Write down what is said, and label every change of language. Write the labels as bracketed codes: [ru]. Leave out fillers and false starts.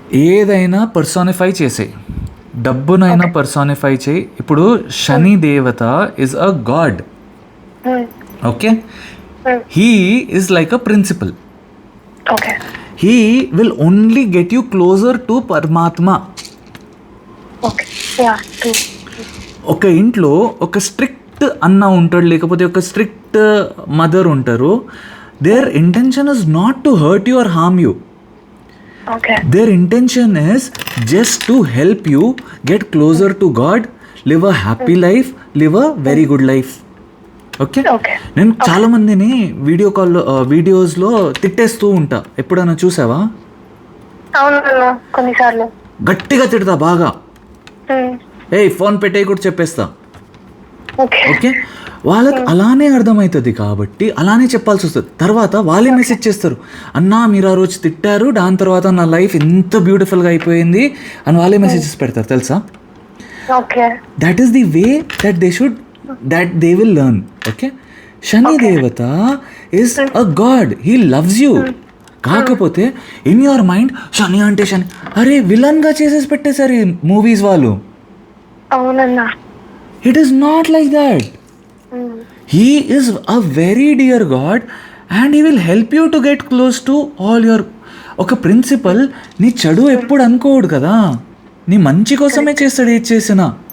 [te] ఏదైనా పర్సానిఫై చేసేయి, డబ్బునైనా పర్సానిఫై చేయి. ఇప్పుడు శని దేవత is a God. [en] Okay, he is like a principal. He will only get you closer to Paramatma. Okay yeah true. [te] ఒక ఇంట్లో ఒక స్ట్రిక్ట్ అన్న ఉంటాడు, లేకపోతే ఒక స్ట్రిక్ట్ మదర్ ఉంటారు. [en] Their intention is not to hurt you or harm you. Okay Their intention is just to help you get closer to God, live a happy life, live a very good life. Okay, okay. [te] నేను చాలా మందిని వీడియోస్లో తిట్టేస్తూ ఉంటా. ఎప్పుడైనా చూసావా? అవునన్నా కొన్నిసార్లు గట్టిగా తిడతా బాగా. ఏయ్ ఫోన్ పెట్టే కూడా చెప్పేస్తా. ఓకే ఓకే, వాళ్ళకి అలానే అర్థమవుతుంది కాబట్టి అలానే చెప్పాల్సి వస్తుంది. తర్వాత వాళ్ళే మెసేజ్ చేస్తారు, అన్నా మీరు ఆ రోజు తిట్టారు, దాని తర్వాత నా లైఫ్ ఎంత బ్యూటిఫుల్గా అయిపోయింది అని వాళ్ళే మెసేజెస్ పెడతారు తెలుసా. Okay [en] That is the way that they will learn. Okay, Shani devata is a God, he loves you. [te] కాకపోతే ఇన్ యువర్ మైండ్ శని అంటే శని, అరే విలన్గా చేసేసి పెట్టేశారు ఈ మూవీస్ వాళ్ళు. అవునన్నా. [en] It is not like that. He is a very dear God and he will help you to get close to all your. [te] ఒక ప్రిన్సిపల్ నీ చెడు ఎప్పుడు అనుకోడు కదా, నీ మంచి కోసమే చేస్తాడు ఏది చేసినా.